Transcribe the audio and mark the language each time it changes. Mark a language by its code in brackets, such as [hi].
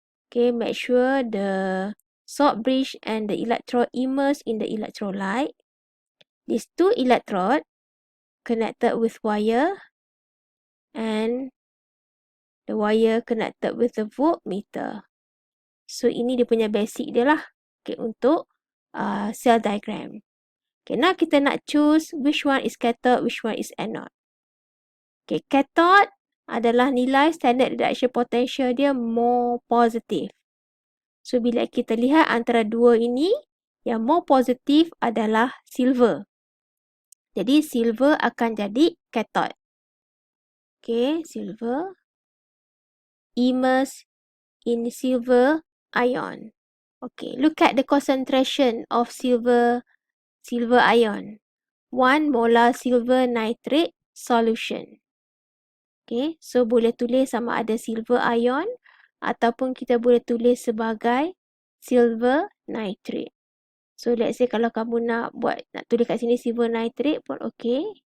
[en] Okay, make sure the salt bridge and the electrode immersed in the electrolyte. These two electrode connected with wire and the wire connected with the voltmeter. [ms] So, ini dia punya basic dia lah. Okay, untuk cell diagram. [en] Okay, now kita nak choose which one is cathode, which one is anode. Okay, cathode [ms] adalah nilai [en] standard reduction potential dia more positive. [ms] So, bila kita lihat antara dua ini, yang [en] more positif [ms] adalah silver. Jadi, [en] silver [ms] akan jadi [en] cathode. Okay, silver immersed in silver ion. Okay, look at the concentration of silver ion. 1 molar silver nitrate solution. [ms] Okay, so boleh tulis sama ada silver ion ataupun kita boleh tulis sebagai silver nitrate. So, [en] let's say [ms] kalau kamu nak tulis kat sini silver nitrate pun okay.